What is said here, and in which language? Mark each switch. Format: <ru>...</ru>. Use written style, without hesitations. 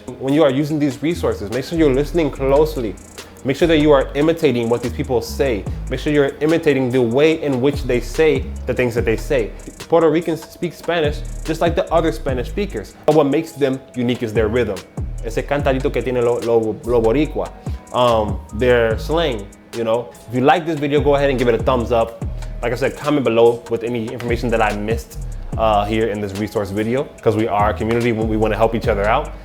<en>When you are using these resources, make sure you're listening closely. Make sure that you are imitating what these people say. Make sure you're imitating the way in which they say the things that they say. Puerto Ricans speak Spanish just like the other Spanish speakers. But what makes them unique is their rhythm.</en> <es>Ese cantadito que tiene lo boricua.</es> <en>Their slang, If you like this video, go ahead and give it a thumbs up. Like I said, comment below with any information that I missed here in this resource video, because we are a community, we want to help each other out.</en>